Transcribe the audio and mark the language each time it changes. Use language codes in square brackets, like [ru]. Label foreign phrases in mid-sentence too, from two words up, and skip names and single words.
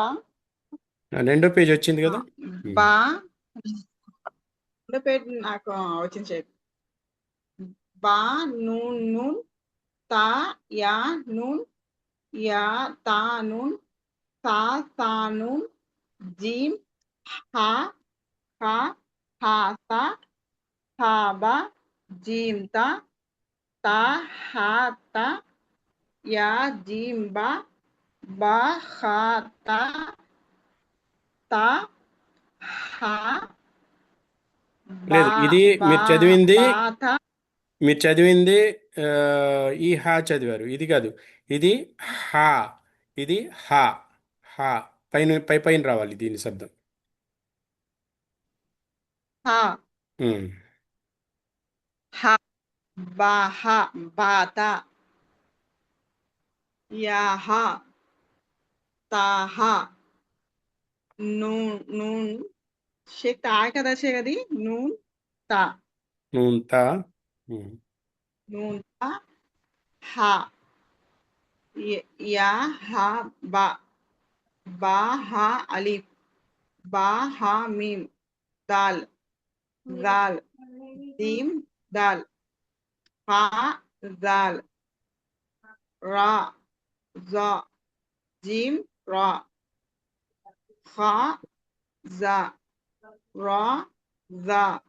[te] రెండో పేజ్ వచ్చింది కదా. బా రెండో పేజ్ నాకు వచ్చింది షేక్. [ar] با نون نون, تا يا نون، يا تا نون، ثا ثا نون، جيم حا خا، حا ثا، حا با، جيم تا، طا حا تا، يا جيم با، با خا تا، تا حا با, [te] లేదు, ఇది [ar] బా [te] మీరు చదివింది, [ar] با تا. [te] మీరు చదివింది ఆ, ఈ హా చదివారు, ఇది కాదు. ఇది హా, ఇది హా. హా పైన పై పైన రావాలి దీని శబ్దం. [ar] హా ఉమ్. حا، با حا، باتا، يا حا، تا حا، نون نون، شيخ تا [te] కదా షేక్, అది [ar] نون تا, نون تا. ఉమ్. نون تا، حا، يا حا با، با حا ألف، با حا ميم، دال، ذال، جيم دال، حا ذال، را زا، جيم را، خا زا، را زا,